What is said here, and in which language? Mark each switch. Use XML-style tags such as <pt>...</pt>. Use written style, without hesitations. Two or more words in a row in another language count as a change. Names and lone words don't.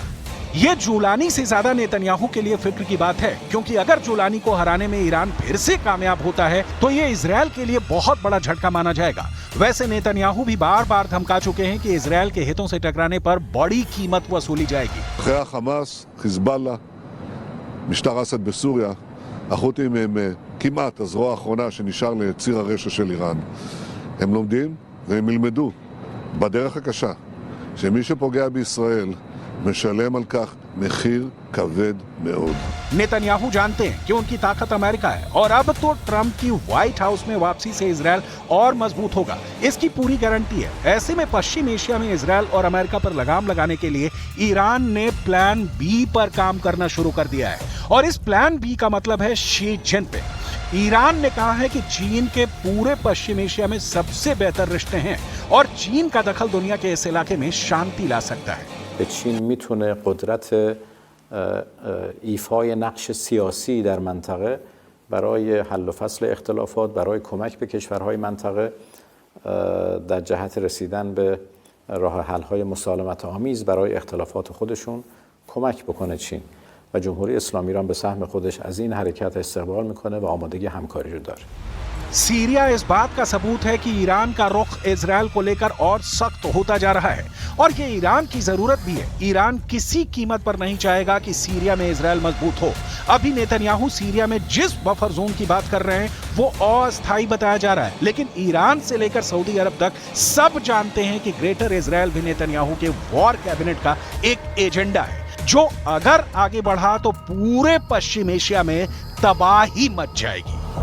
<hi>ये जुलानी से ज्यादा नेतन्याहू के लिए फिक्र की बात है, क्योंकि अगर जुलानी को हराने में ईरान फिर से कामयाब होता है तो ये इजरायल के लिए बहुत बड़ा झटका माना जाएगा। वैसे नेतन्याहू भी बार बार धमका चुके हैं कि इजरायल के हितों से टकराने पर बड़ी कीमत वसूली जाएगी।</hi> <he>אחרי החמאס, חיזבאללה, משטר אסד בסוריה, החות'ים הם כמעט הזרוע האחרונה שנשאר לציר הרשע של איראן. הם לומדים והם ילמדו בדרך הקשה שמי שפוגע בישראל משלם על כך מחיר כבד מאוד.</he> <hi>नेतन्याहू जानते हैं कि उनकी ताकत अमेरिका है और अब तो ट्रंप की व्हाइट हाउस में वापसी से इजरायल और मजबूत होगा, इसकी पूरी गारंटी है। ऐसे में पश्चिम एशिया में इजरायल और अमेरिका पर लगाम लगाने के लिए ईरान ने</hi> <en>plan B</en> <hi>पर काम करना शुरू कर दिया है और इस</hi> <en>plan B</en> <hi>का मतलब है शी जिनपिंग। ईरान ने कहा है कि चीन के पूरे पश्चिम एशिया में सबसे बेहतर रिश्ते हैं और चीन का दखल दुनिया के इस इलाके में शांति ला सकता है।</hi> <fa>چین میتونه قدرت ایفای نقش سیاسی در منطقه برای حل و فصل اختلافات، برای کمک به کشورهای منطقه در جهت رسیدن به راه حل‌های مسالمت آمیز برای اختلافات خودشون کمک بکنه چین و جمهوری اسلامی ایران به سهم خودش از این حرکت استقبال میکنه و آمادگی همکاری رو داره.</fa> <hi>सीरिया इस बात का सबूत है कि ईरान का रुख इजरायल को लेकर और सख्त होता जा रहा है और ये ईरान की जरूरत भी है। ईरान किसी कीमत पर नहीं चाहेगा कि सीरिया में इजरायल मजबूत हो। अभी नेतन्याहू सीरिया में जिस</hi> <en>buffer zone</en> <hi>की बात कर रहे हैं वो अस्थायी बताया जा रहा है, लेकिन ईरान से लेकर सऊदी अरब तक सब जानते हैं कि ग्रेटर इजरायल भी नेतन्याहू के</hi> <en>war cabinet</en> <hi>का एक एजेंडा है जो अगर आगे बढ़ा तो पूरे पश्चिम एशिया में तबाही मच जाएगी।</hi>